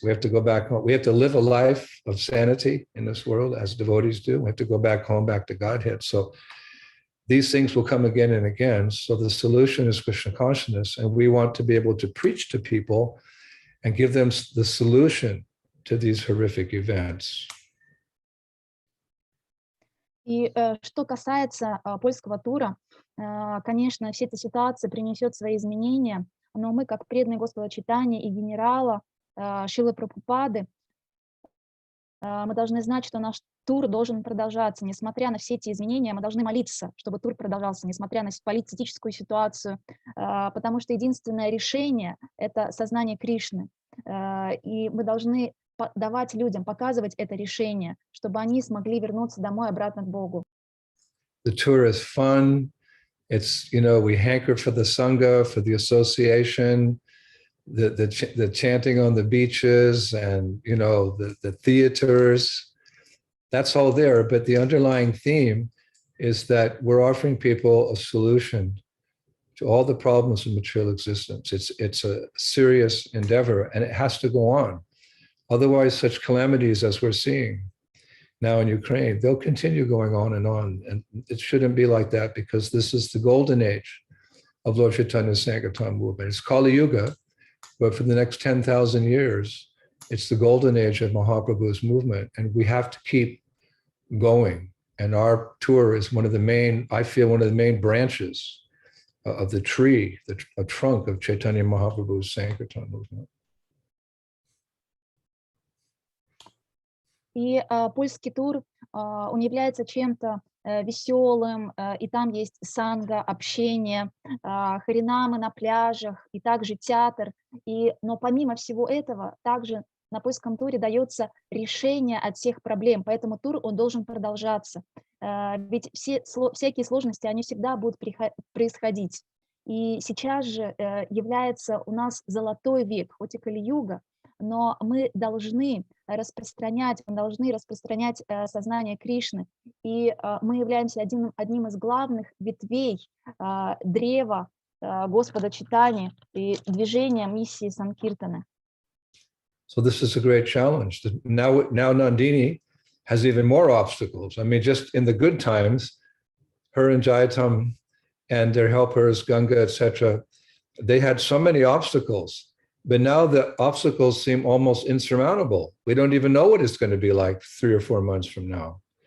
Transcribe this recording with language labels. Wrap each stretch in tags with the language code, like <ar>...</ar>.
<en>We have to go back home. We have to live a life of sanity in this world, as devotees do. We have to go back home, back to Godhead. So these things will come again and again. So the solution is Krishna consciousness, and we want to be able to preach to people and give them the solution to these horrific events.</en> <ru>И что касается польского тура, конечно, вся эта ситуация принесет свои изменения, но мы, как преданные Господа Чайтаньи и генерала Шрилы Прабхупады, мы должны знать, что наш тур должен продолжаться. Несмотря на все эти изменения, мы должны молиться, чтобы тур продолжался, несмотря на политическую ситуацию, потому что единственное решение — это сознание Кришны. И мы должны давать людям, показывать это решение, чтобы они смогли вернуться домой, обратно к Богу.</ru> <en>The tour is fun. It's, we hanker for the Sangha, for the association, the chanting on the beaches, and, the theaters. That's all there. But the underlying theme is that we're offering people a solution to all the problems of material existence. It's a serious endeavor, and it has to go on. Otherwise, such calamities as we're seeing now in Ukraine, they'll continue going on. And it shouldn't be like that, because this is the golden age of Lord Chaitanya's Sankirtan movement. It's Kali Yuga, but for the next 10,000 years, It's the golden age of Mahaprabhu's movement, and we have to keep going. And our tour is one of the main, I feel, one of the main branches of the tree, a trunk of Chaitanya Mahaprabhu's Sankirtan movement.</en> <ru>И польский тур, он является чем-то веселым, и там есть санга, общение, харинамы на пляжах, и также театр. Но помимо всего этого, также на польском туре дается решение от всех проблем, поэтому тур он должен продолжаться. Ведь всякие сложности, они всегда будут происходить. И сейчас же является у нас золотой век, хоть и Кали-юга, но мы должны распространять сознание Кришны. И мы являемся одним из главных ветвей древа Господа Чайтаньи и движения миссии Санкиртаны.</ru> <en>So this is a great challenge. Now Nandini has even more obstacles. I mean, just in the good times, her and Jayatam and their helpers, Ganga, etc., they had so many obstacles. But now the obstacles seem almost insurmountable. We don't even know what it's going to be like 3 or 4 months from now.</en>